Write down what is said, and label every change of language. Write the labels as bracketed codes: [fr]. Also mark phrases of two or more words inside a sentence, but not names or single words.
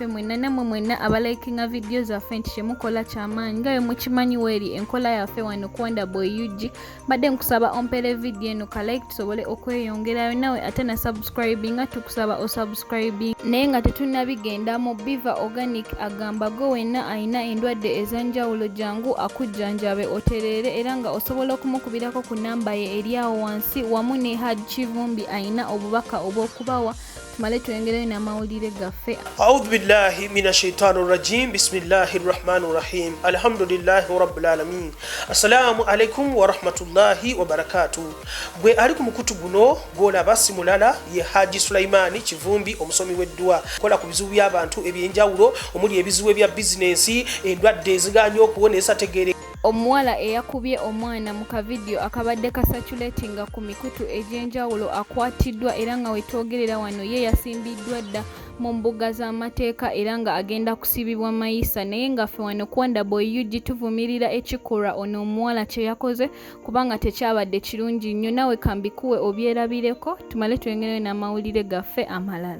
[lg] mwenna namwe mwenna abalikinga vidiyo zaffe nti kyemukola kyamaanyi nga bwe mukimanyi weeri enkola yaffe Kuwanda Boy UG badde nkusaba ompere video eno ka like tusobole okweyongerayo nawe ate na subscribing tukusaba o subscribing naye nga tetunnabigenda mu Biva Organic agamba go wenna ayina endwadde ezanjawulo jangu akujjanjabe oterere era nga osobola okumukubirako ku namba ye eri awo wansi wamu ne Hadi Kivumbi ayina obubaka obw'okubawa tumale tuyongerayo n'amawulire gaffe. [ar] أعوذ بالله من الشيطان الرجيم. بسم الله الرحمن الرحيم. الحمد لله رب العالمين. السلام عليكم ورحمة الله وبركاته. [lg] Bwe ali ku mukutu guno gwolaba simulala ye Haji Sulaimani Kivumbi omusomi w'eddwa kola ku bizibu by'abantu ebyenjawulo omuli ebizibu bya business endwadde eziganye okuwonesa tegere omuwala eyakubye omwana mu kavidiyo akabadde kasatulatinga ku mikutu egy'enjawulo akwatiddwa era nga wetwogerera wano ye yasimbiddwa dda mu mbuga z'amateeka era nga agenda kusibibwa mayisa naye nga ffe wano Kuwanda Boy UG tuvumirira ekikolwa ono omuwala kye yakoze kubanga tekyabadde kirungi nnyo nawe kambikuwe obyerabireko tumale twengerayo n'amawulire gaffe amalala.